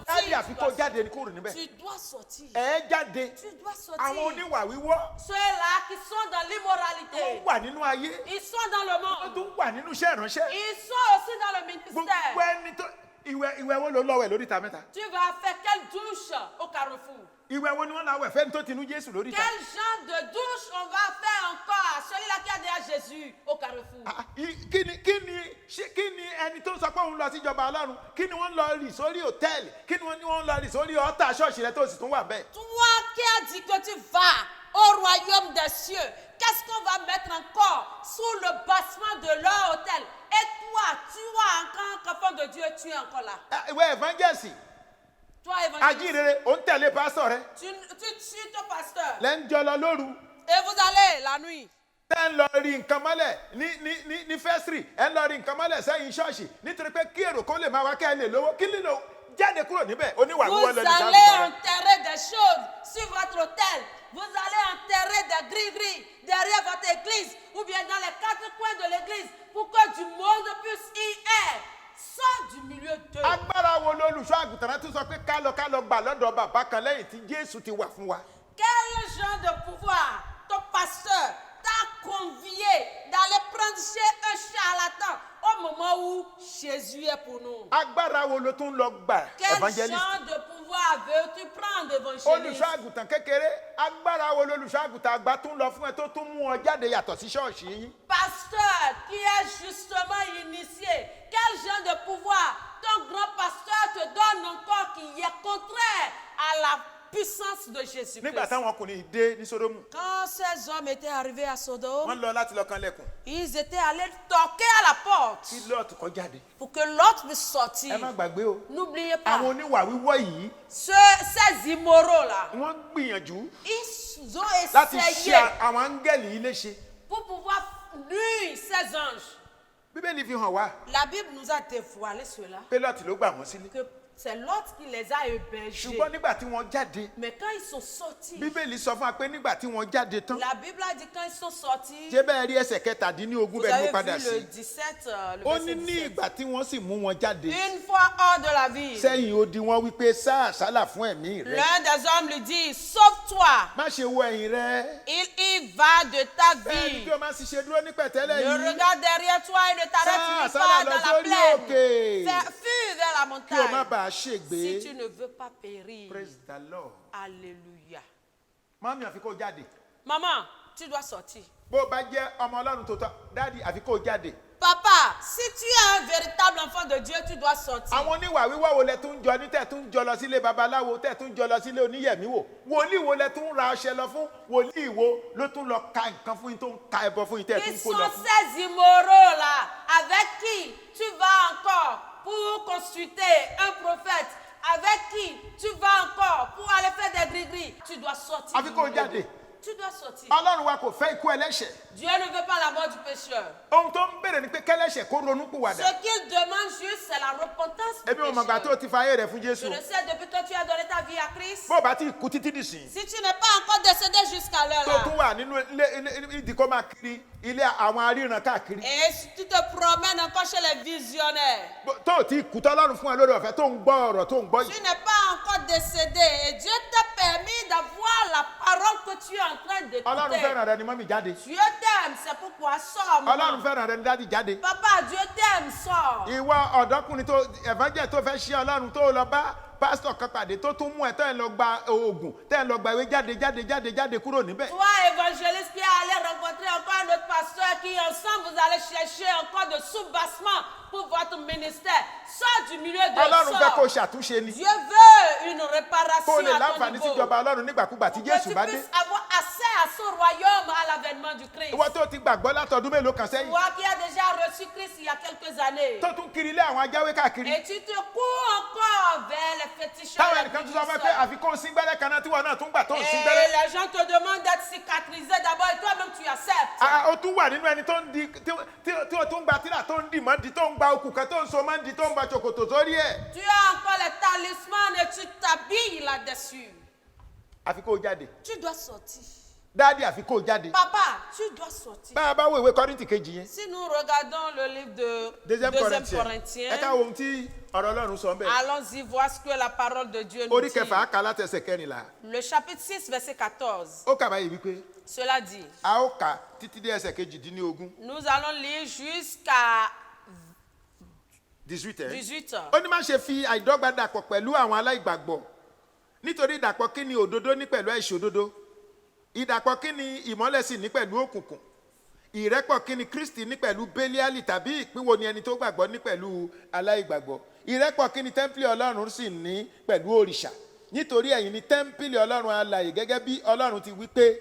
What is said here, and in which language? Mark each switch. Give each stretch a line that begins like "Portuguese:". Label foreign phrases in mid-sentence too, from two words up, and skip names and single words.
Yoruba: Dáàbì àfi
French: Tu
Yoruba: kó
French: dois
Yoruba: jáde ni kúrò níbẹ̀.
French: Tu dois sortir.
Yoruba: Ẹ jáde.
French: Tu dois sortir.
Yoruba: Àwọn oníwà wíwọ́
French: Ceux-là qui sont dans
Yoruba: wọ́n
French: l'immoralité,
Yoruba: wà nínú ayé.
French: ils sont dans le
Yoruba: Wọ́n
French: monde.
Yoruba: tún wà nínú iṣẹ́ ìránṣẹ́.
French: Ils sont aussi dans le
Yoruba: Gbogbo
French: ministère.
Yoruba: ẹni tó ìwẹ̀ wo ló lọ́wẹ̀ lórí ìta mẹ́ta?
French: Tu vas faire quelle douche au carrefour?
Yoruba: Ìwẹ̀ wo ni wọ́n láwẹ̀ fẹ́ni tó ti nú Jésù lórí ìta?
French: Quel genre de douche on va faire encore à celui-là qui a déjà Jésus au carrefour?
Yoruba: Kí ni ẹni tó sọ pé òun lọ sí ìjọba Ọlọ́run? Kí ni wọ́n lọ rì sórí hòtẹ́ẹ̀lì? Kí ni wọ́n lọ rì sórí ọ̀tá ṣọ́ọ̀ṣì rẹ tó sì tún wà bẹ́ẹ̀?
French: Toi qui as dit que tu vas au royaume des cieux, qu'est-ce qu'on va mettre encore sous le bassement de leur hôtel? Et toi, tu es encore enfant de Dieu, tu es encore là.
Yoruba: Ìwé evangelist,
French: Toi, évangéliste,
Yoruba: ajínrere, ò ń tẹ̀lé pásítọ̀ rẹ.
French: tu suis ton pasteur.
Yoruba: Lẹ́ ń jọ lọ lóru.
French: Et vous allez la nuit.
Yoruba: Ẹ ń lọ rí nǹkan mọ́lẹ̀ ní fẹ́sìrì. Ẹ ń lọ rí nǹkan mọ́lẹ̀ sẹ́yìn ṣọ́ọ̀ṣì. Nítorí pé kí èrò kó lè máa wá kẹ́ ẹ lè lówó. Kí lílo jáde kúrò níbẹ̀? Oníwà
French: Vous
Yoruba: wíwọ́ lẹ́nu
French: allez
Yoruba: sáà.
French: enterrer des choses sur votre hôtel. Vous allez enterrer des gris-gris derrière votre église ou bien dans les quatre coins de l'église pour que du monde puisse y être. Sors du milieu d'eux.
Yoruba: Agbára wo lolùṣọ́ àgùntàn tún sọ pé ká lọ gbà lọ́dọ̀ bàbá kan lẹ́yìn tí Jésù ti wà fún wa?
French: Quel genre de pouvoir ton pasteur t'a convié d'aller prendre chez un charlatan au moment où Jésus est pour nous?
Yoruba: Agbára wo ló tún lọ gbà
French: Quel
Yoruba: evangelist?
French: genre de pouvoir veux-tu prendre, évangéliste?
Yoruba: Olùṣọ́ àgùntàn kékeré, agbára wo lolùṣọ́ àgùntàn àgbà tún lọ fún ẹ tó tún mú ọ jáde yàtọ̀ sí ṣọ́ọ̀ṣì yín?
French: Pasteur qui est justement initié, quel genre de pouvoir ton grand pasteur te donne encore qui est contraire à la puissance de
Yoruba: nígbà
French: Jésus-Christ.
Yoruba: táwọn ọkùnrin dé ní Sódómù
French: Quand ces hommes étaient arrivés à Sodome,
Yoruba: wọ́n lọ láti lọ kanlẹ̀kùn
French: ils étaient allés toquer à la porte
Yoruba: kí Lọ́ọ̀tù kó jáde.
French: pour que l'autre puisse sortir.
Yoruba: ẹ má gbàgbé o
French: N'oubliez pas,
Yoruba: àwọn oníwà wíwọ́ yìí
French: ces immoraux-là,
Yoruba: wọ́n gbìyànjú
French: ils ont
Yoruba: láti
French: essayé
Yoruba: ṣe àwọn áńgẹ́lì yìí léṣe.
French: pour pouvoir nuire ces anges.
Yoruba: Bíbélì fi hàn wá
French: La Bible nous a dévoilé cela,
Yoruba: pé Lọ́ọ̀tù ló gbà wọ́n sílé.
French: que c'est l'autre qui les a hébergés.
Yoruba: ṣùgbọ́n nígbà tí wọ́n jáde
French: Mais quand ils sont sortis,
Yoruba: Bíbélì sọ fún wa pé nígbà tí wọ́n jáde tán
French: la Bible a dit quand ils sont sortis,
Yoruba: ṣé bẹ́ẹ̀ rí ẹsẹ̀ kẹtàdínlógún
French: vous
Yoruba: bẹ́ẹ̀ ni mo
French: avez
Yoruba: padà
French: vu le
Yoruba: sí.
French: 17, le
Yoruba: ó
French: verset
Yoruba: ní ní
French: 17.
Yoruba: ìgbà tí wọ́n sì mú wọn jáde
French: Une fois hors de la ville,
Yoruba: sẹ́yìn odi wọn wípé sá àsálà fún ẹ̀mí rẹ
French: l'un des hommes lui dit, sauve-toi,
Yoruba: má ṣe wo ẹ̀yìn rẹ.
French: il y va de ta
Yoruba: bẹ́ẹ̀ni
French: vie.
Yoruba: tí o máa ṣiṣẹ́ dúró ní pẹ̀tẹ́lẹ̀
French: Ne
Yoruba: yìí
French: regarde derrière toi et ne t'arrête Ça, nulle ça, part là, dans la
Yoruba: sórí
French: plaine.
Yoruba: òkè.
French: Fuis vers la
Yoruba: kí o má
French: montagne.
Yoruba: bàa
French: Si
Yoruba: ṣègbé.
French: tu ne veux pas périr.
English: Praise the Lord.
French: Alléluia.
Yoruba: mọ́mí àfi kó jáde
French: Maman, tu dois sortir.
Yoruba: bó o bá jẹ́ ọmọ ọlọ́run tó tọ́ dáàdi àfi kó jáde.
French: Papa, si tu es un véritable enfant de Dieu, tu dois sortir.
Yoruba: àwọn oníwà wíwọ́ wo lẹ tún jọ ní tẹ̀ tún jọ lọ sílé babaláwo tẹ̀ tún jọ lọ sílé oníyẹ̀mí wò wòlíì wo lẹ tún ra ọṣẹ lọ fún wòlíì wo ló tún lọ ka nǹkan fún yín tó ń ka ẹbọ fún yín tẹ̀
French: Qui
Yoruba: tún kó
French: sont
Yoruba: lọ fún.
French: ces immoraux-là avec qui tu vas encore pour consulter un prophète, avec qui tu vas encore pour aller faire des gris-gris. Tu dois sortir.
Yoruba: àfi kó jáde.
French: Tu dois sortir.
Yoruba: ọlọ́run wa kò fẹ́ ikú ẹlẹ́ṣẹ̀
French: Dieu ne veut pas la mort du pécheur.
Yoruba: ohun tó ń béèrè ni pé kẹ́lẹ́ṣẹ̀ kó ronú pìwàdà.
French: Ce qu'il demande juste, c'est la repentance du
Yoruba: ebi ò mọ̀gbà tó
French: pécheur.
Yoruba: ti fa ayé rẹ̀ fún
French: Je
Yoruba: Jésù
French: le sais depuis que tu as donné ta vie à Christ.
Yoruba: bó o bá ti kú títí dìsìn
French: Si tu n'es pas encore décédé jusqu'à
Yoruba: tó
French: l'heure
Yoruba: tún
French: là,
Yoruba: wà nínú ilé ìdíkọ́ máa kiri ilé àwọn aríran káàkiri
French: et si tu te promènes encore chez les visionnaires,
Yoruba: tó o ti kú tọ́lọ́run fún ẹ lórí ọ̀fẹ́ tó ń gbọ́ ọ̀rọ̀ tó ń gbọ́
French: tu
Yoruba: yìí
French: n'es pas encore décédé et Dieu t'a permis d'avoir la parole que tu es en train
Yoruba: ọlọ́run
French: d'écouter.
Yoruba: fẹ́ràn rẹ ni mọ́mí jáde
French: Dieu t'aime, c'est pourquoi sors.
Yoruba: ọlọ́run
French: Maman.
Yoruba: fẹ́ràn rẹ ni dádì jáde
French: Papa, Dieu t'aime, sors.
Yoruba: ìwọ ọ̀dọ́kùnrin tó ẹ̀fọ́jẹ́ tó fẹ́ ṣe ọlọ́run tó lọ bá pásítọ̀ kan pàdé tó tún mú ẹ tẹ́ ẹ lọ gba oògùn tẹ́ ẹ lọ gba ìwé jáde kúrò níbẹ̀.
French: Toi, évangéliste qui est allé rencontrer encore un autre pasteur qui ensemble vous allez chercher encore de soubassement pour votre ministère. Sors du milieu de
Yoruba: ọlọ́run fẹ́ kó
French: sors.
Yoruba: ṣàtúnṣe ni
French: Dieu veut une
Yoruba: kó
French: réparation
Yoruba: lè
French: à ton
Yoruba: láǹfààní
French: niveau.
Yoruba: síjọba ọlọ́run nígbàkúgbà tí
French: Que
Yoruba: Jésù
French: tu
Yoruba: bá dé.
French: puisses avoir accès à son royaume à l'avènement du Christ.
Yoruba: ìwọ tó ti gbàgbọ́ látọdún mélòó kan sẹ́yìn
French: Toi qui as déjà reçu Christ il y a quelques années.
Yoruba: tó tún kiri ilé àwọn ajáwé káàkiri
French: Et tu te cours encore vers les féticheurs.
Yoruba: táwọn
French: les
Yoruba: ẹnìkan tún sọ fún ẹ pé
French: bougistes.
Yoruba: àfikún síngbẹ́rẹ́ kan náà tí wọn náà tún gbà tó ń
French: Et
Yoruba: síngbẹ́rẹ́.
French: les gens te demandent d'être cicatrisé d'abord et toi-même tu acceptes.
Yoruba: ó tún wà nínú ẹni tó ń di tí ó tún gba tíra tó ń dì mọ́ di tó ń gba okùn kan tó ń so mọ́ di tó ń gba ṣòkòtò sórí ẹ̀.
French: Tu as encore les talismans et tu t'habilles là-dessus.
Yoruba: àfi kó o jáde
French: Tu dois sortir.
Yoruba: dáàdi àfi kó o jáde.
French: Papa, tu dois sortir.
Yoruba: bá a bá wo ìwé Kọ́ríńtì kejì yẹn
French: Si nous regardons le livre de deuxième Corinthiens Corinthiens,
Yoruba: ẹ ká wo ohun tí ọ̀rọ̀ Ọlọ́run sọ bẹ́ẹ̀.
French: allons-y voir ce que la parole de Dieu nous
Yoruba: orí
French: dit.
Yoruba: kẹfà á kà láti ẹsẹ̀ kẹrìnlá
French: Le chapitre 6, verset 14.
Yoruba: ó kà báyìí wípé
French: Cela dit,
Yoruba: a ó kà títí dé ẹsẹ̀ kejìdínlógún
French: nous allons lire jusqu'à
Yoruba: 18 ẹ̀.
French: 18.
Yoruba: ó ní má ṣe fi àìdọ́gba dàpọ̀ pẹ̀lú àwọn aláìgbàgbọ́ nítorí ìdàpọ̀ kí ni òdodo ní pẹ̀lú àìṣòdodo ìdàpọ̀ kí ni ìmọ́lẹ̀ sì ní pẹ̀lú òkùnkùn ìrẹ́pọ̀ kí ni Kristi ní pẹ̀lú Bélíálì tàbí ìpínwo ni ẹni tó gbàgbọ́ ní pẹ̀lú aláìgbàgbọ́ ìrẹ́pọ̀ kí ni tẹ́ḿpìlì Ọlọ́run sì ní pẹ̀lú òrìṣà nítorí ẹ̀yin ni tẹ́ḿpìlì Ọlọ́run alààyè gẹ́gẹ́ bí Ọlọ́run ti wí pé